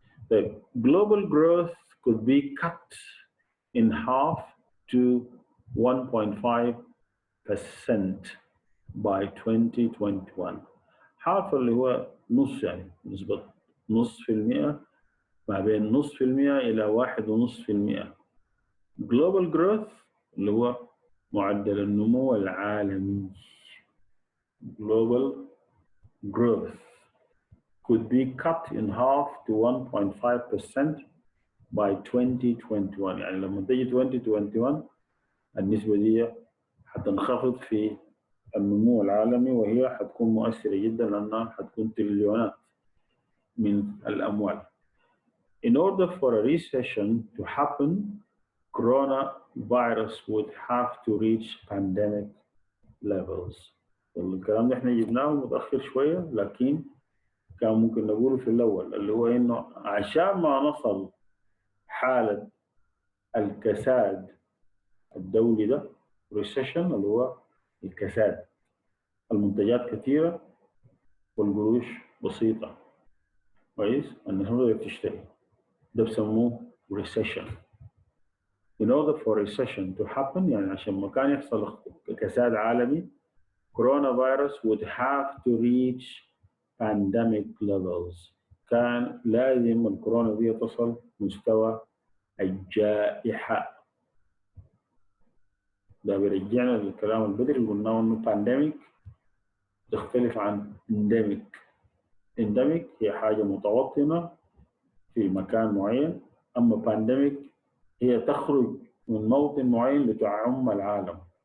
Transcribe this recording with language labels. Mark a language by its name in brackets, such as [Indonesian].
[English] The global growth could be cut in half to 1.5% by 2021. [Arabic] half اللي هو نص، يعني نسبة نص في المئة، ما بين نص في المئة إلى 1.5%. [English] global growth [Arabic] اللي هو معدل النمو العالمي. [English] global growth could be cut in half to 1.5% by 2021. [Arabic] يعني لما تيجي 2021 النسبة دي حتنخفض في النمو العالمي، وهي حتكون مؤثرة جدا لأنها حتكون تريليونات من الأموال. [English] In order for a recession to happen, coronavirus would have to reach pandemic levels. [Arabic] الكلام ده احنا جبناه متأخر شوية، لكن كان ممكن نقوله في الأول، اللي هو إنه عشان ما نصل حالة الكساد الدولي ده، recession اللي هو الكساد، المنتجات كثيرة والقروش بسيطة، كويس؟ الناس ما تقدر تشتري، ده بسموه recession. [English] In order for recession to happen، [Arabic] يعني عشان ما كان يحصل كساد عالمي، [English] coronavirus would have to reach pandemic levels. [Arabic] كان لازم الكورونا دي تصل مستوى الجائحة. ده بيرجعنا للكلام البدري اللي قلناه انه بانديميك تختلف عن انديميك. انديميك هي حاجة متوطنة في مكان معين، اما بانديميك هي تخرج من موطن معين لتعم العالم.